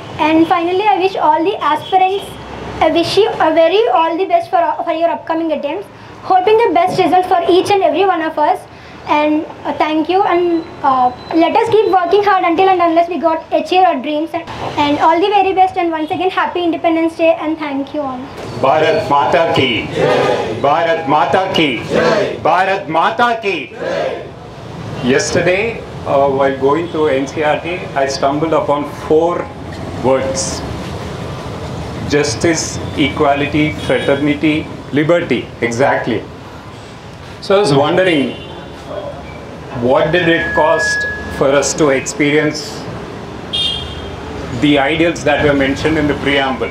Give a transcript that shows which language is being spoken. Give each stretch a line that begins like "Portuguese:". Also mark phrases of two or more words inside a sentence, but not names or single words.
English: And finally, I wish all the aspirants, I wish you all the best for your upcoming attempts. Hoping the best results for each and every one of us. And thank you, and let us keep working hard until and unless we achieve our dreams, and all the very best, and once again happy Independence Day, and thank you all.
Hindi: भारत माता की, भारत माता की, भारत माता की.
English: Yesterday, while going through NCERT, I stumbled upon 4 words: justice, equality, fraternity, liberty. Exactly. So I was wondering, what did it cost for us to experience the ideals that were mentioned in the preamble?